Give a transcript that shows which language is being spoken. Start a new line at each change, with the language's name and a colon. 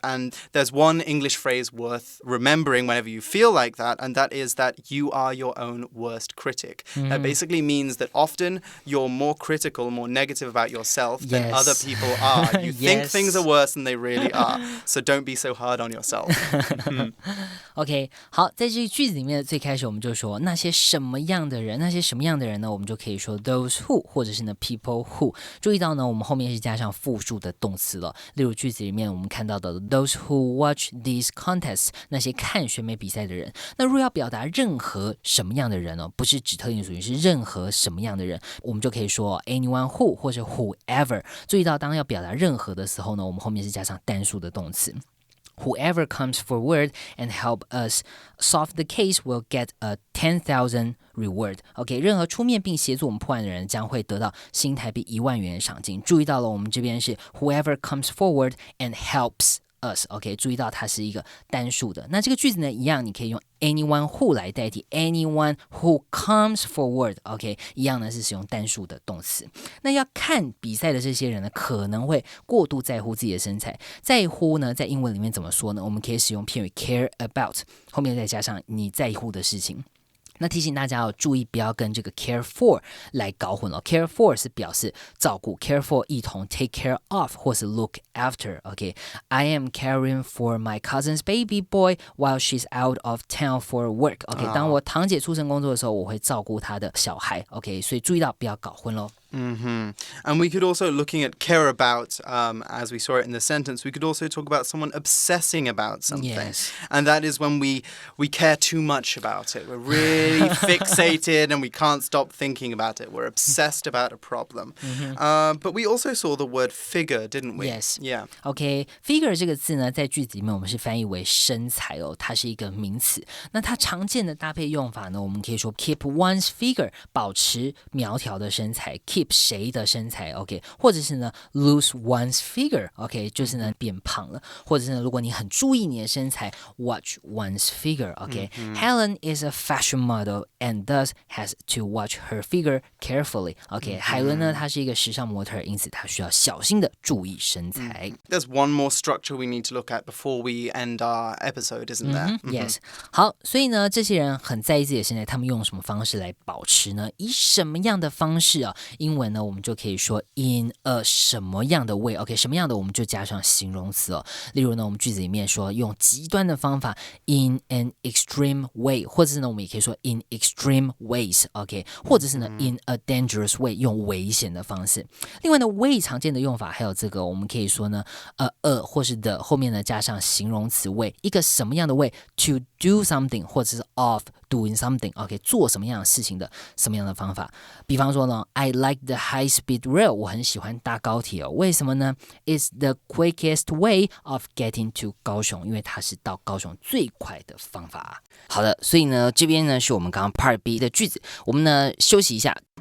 English: And there's one English phrase worth remembering whenever you feel like that, and that is that you are your own worst critic. That basically means that often you're more critical, more negative about yourself than other people are. You think things are worse than they really are. So don't be so hard on yourself.
Chinese: OK， 好，在这个句子里面最开始我们就说那些什么样的人呢，我们就可以说
English: those who
Chinese: 或者是呢
English: people who。
Chinese: 注意到呢我们后面是加上复数的动词了，例如句子里面我们看到的
English: those who watch these contests，
Chinese: 那些看选美比赛的人。那如果要表达任何什么样的人呢，不是指特定属于，是任何什么样的人，我们就可以说
English: anyone who
Chinese: 或者 whoever。注意到当要表达任何的时候呢，我们后面是加上单数的动词。
English: Whoever comes forward and help us solve the case will get a 10,000 reward.
Chinese: OK， 任何出面并协助我们破案的人将会得到新台币1万元的赏金。注意到了，我们这边是
English: whoever comes forward and helps
Chinese: us，OK， 注意到它是一个单数的。那这个句子呢，一样你可以用
English: anyone who
Chinese: 来代替
English: anyone who comes forward，
Chinese: OK， 一样呢是使用单数的动词。那要看比赛的这些人呢，可能会过度在乎自己的身材。在乎呢，在英文里面怎么说呢？我们可以使用片语
English: care about，
Chinese: 后面再加上你在乎的事情。那提醒大家注意不要跟这个
English: care for
Chinese: 来搞混了。
English: care for
Chinese: 是表示照顾
English: ，care for
Chinese: 一同
English: take care of
Chinese: 或是
English: look after。OK，I am caring for my cousin's baby boy while she's out of town for work。
Chinese: OK，当我堂姐出城工作的时候，我会照顾她的小孩。OK，所以注意到不要搞混咯。
English: And we could also, looking at care about, as we saw it in the sentence, we could also talk about someone obsessing about something. Yes. And that is when we care too much about it. We're really fixated and we can't stop thinking about it. We're obsessed about a problem. But we also saw the word figure, didn't we? Yes. Yeah.
Chinese: OK, figure 这个字呢，在句子里面我们是翻译为身材哦，它是一个名词。那它常见的搭配用法呢，我们可以说
English: keep one's figure，
Chinese: 保持苗条的身材 ，keep 谁的身材 ，OK， 或者是呢
English: lose one's figure，
Chinese: OK， 就是呢变胖了，或者是呢如果你很注意你的身材
English: watch one's figure，
Chinese: OK，
English: Helen is a fashion model and thus has to watch her figure carefully，
Chinese: OK，海伦呢她是一个时尚模特，因此她需要小心的注意身材。
English: There's one more structure we need to look at before we end our episode, isn't there? Yes.
Chinese: 好，所以呢，这些人很在意自己的身材，他们用什么方式来保持呢？以什么样的方式啊？英文呢，我们就可以说
English: in a
Chinese: 什么样的 way，OK， 什么样的我们就加上形容词哦。例如呢，我们句子里面说用极端的方法
English: in an extreme way，
Chinese: 或者是呢，我们也可以说
English: in extreme ways，
Chinese: OK， 或者是呢
English: in a dangerous way，
Chinese: 用危险的方式。另外呢 way 常见的用法还有这个，我们可以说呢或是的后面呢加上形容词 way， 一个什么样的
English: way to do something，
Chinese: 或者是
English: of doing something，
Chinese: OK， 做什么样的事情的什么样的方法。比方说呢
English: I like the high speed rail，
Chinese: 我很喜欢搭高铁哦。为什么呢？
English: It's the quickest way of getting to 高雄，
Chinese: 因为它是到高雄最快的方法。好的，所以呢这边呢是我们刚刚 Part B 的句子，我们呢休息一下。